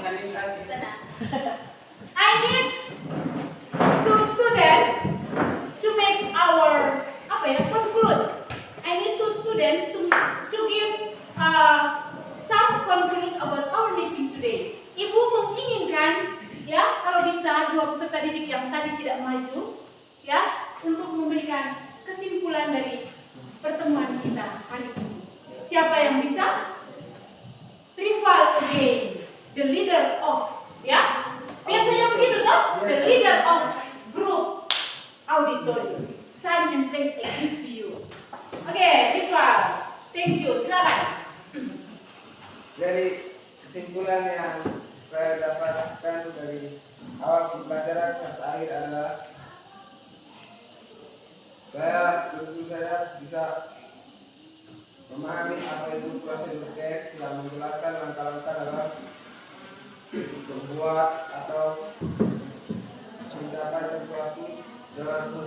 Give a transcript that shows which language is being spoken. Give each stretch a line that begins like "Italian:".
English: I need two students to make our conclude. I need two students to give some conclude about our meeting today.
Indonesian: Ibu menginginkan ya kalau bisa 2 peserta didik yang tadi tidak maju ya untuk memberikan kesimpulan dari pertemuan kita hari ini. Siapa yang bisa?
English: Rival again, the leader of ya.
Indonesian: Biasanya begitu toh?
English: The leader of group auditorium. Time and place I give to you.
Indonesian: Oke, Rival.
English: Thank you.
Indonesian: Silakan. Dari kesimpulan yang saya dapatkan dari awal pembelajaran sampai akhir adalah saya tentu saja bisa memahami apa itu prosedur teks setelah menjelaskan langkah-langkah dalam membuat atau mencapai sesuatu dengan